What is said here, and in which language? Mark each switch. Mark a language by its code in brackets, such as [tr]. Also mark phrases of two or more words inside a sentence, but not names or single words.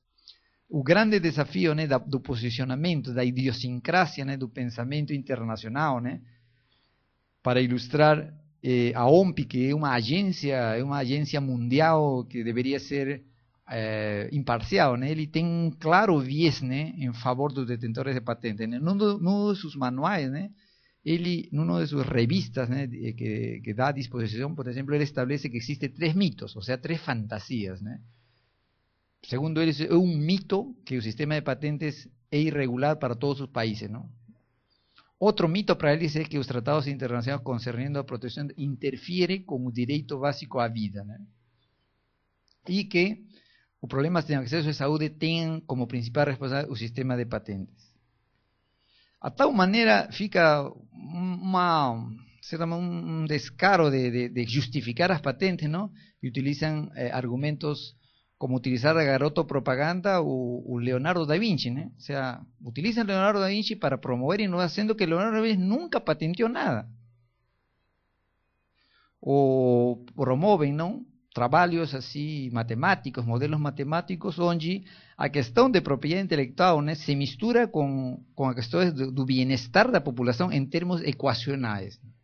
[pt] O grande desafio, né, do posicionamento, da idiosincrasia, né, do pensamento internacional, né, para ilustrar a OMPI, que é uma agência mundial que deveria ser imparcial, né, ele tem um claro viés, né, em favor dos detentores de patentes, né, num de seus manuais, né, ele, [es] en una de sus revistas, ¿no?, que da a disposición, por ejemplo, él establece que existen 3 mitos, o sea, 3 fantasías, ¿no? Segundo él, es un mito que el sistema de patentes es irregular para todos sus países, ¿no? Otro mito para él dice que los tratados internacionales concerniendo a protección interfieren con el derecho básico a vida, ¿no? Y que los problemas de acceso a salud tienen como principal responsable el sistema de patentes. [pt] A tal maneira fica um descaro de justificar as patentes, não? E utilizam argumentos como utilizar a garoto propaganda o Leonardo da Vinci, né? [es] O sea, utilizan [pt] Leonardo da Vinci para promover inovação, sendo que Leonardo da Vinci nunca patenteou nada. Ou promovem, não, trabalhos assim matemáticos, modelos matemáticos, onde a questão de propriedade intelectual, né, se mistura com a questão do bem-estar da população em termos equacionais.